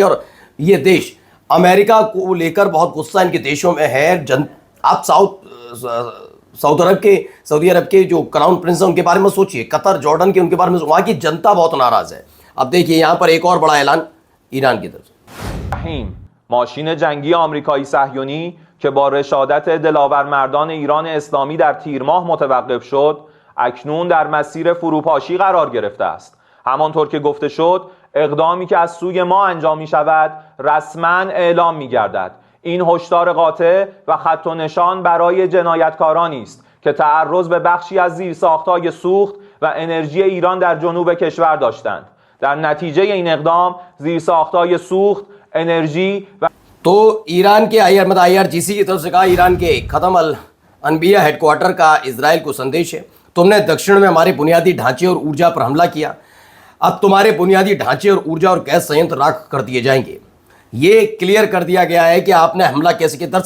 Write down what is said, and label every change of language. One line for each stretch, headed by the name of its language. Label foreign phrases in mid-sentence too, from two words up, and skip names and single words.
Hindi: और ये देश अमेरिका को लेकर बहुत गुस्सा इनके देशों में है। आप सऊदी अरब के जो क्राउन प्रिंस है, उनके बारे में सोचिए, कतर, जॉर्डन के, उनके बारे में, वहां की जनता बहुत नाराज है। अब देखिए, यहां पर एक और बड़ा ऐलान ईरान की तरफ से।
Persian: ماشین جنگی آمریکایی صهیونی که با رشادت دلاورمردان ایران اسلامی در تیر ماه متوقف شد، اکنون در مسیر فروپاشی قرار گرفته است. همانطور که گفته شد، اقدامی که از سوی ما انجام می شود رسما اعلام می گردد. این هشدار قاطع و خط و نشان برای جنایتکارانی است که تعرض به بخشی از زیرساخت‌های سوخت و انرژی ایران در جنوب کشور داشتند. در نتیجه این اقدام زیرساخت‌های سوخت، انرژی و
Hindi: तो ईरान के IRGC की तरफ से कहा, ईरान के खत्म अल अनबिया हेडक्वार्टर का इजराइल को संदेश है, तुमने दक्षिण में हमारे बुनियादी ढांचे और ऊर्जा पर हमला किया, अब तुम्हारे बुनियादी ढांचे और ऊर्जा और गैस संयंत्र राख कर दिए जाएंगे। ये क्लियर कर दिया गया है कि आपने हमला कैसे किया।